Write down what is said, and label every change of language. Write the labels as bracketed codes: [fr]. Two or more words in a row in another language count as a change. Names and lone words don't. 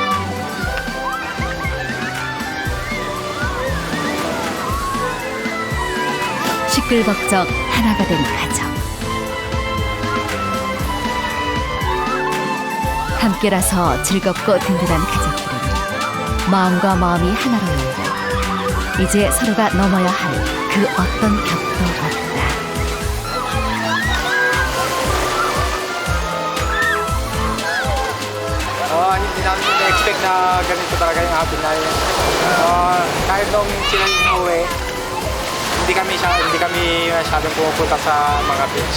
[ko] 시끌벅적 하나가 된 가정. 함께라서 즐겁고 든든한 가족들은 마음과 마음이 하나로 열려 이제 서로가 넘어야 할 그 어떤 벽도 없다. [tl] Hindi namin na-expect na ganito talaga yung happen na yun. Kahit nung sila inuwi, hindi kami masyadong pumupunta sa mga beach.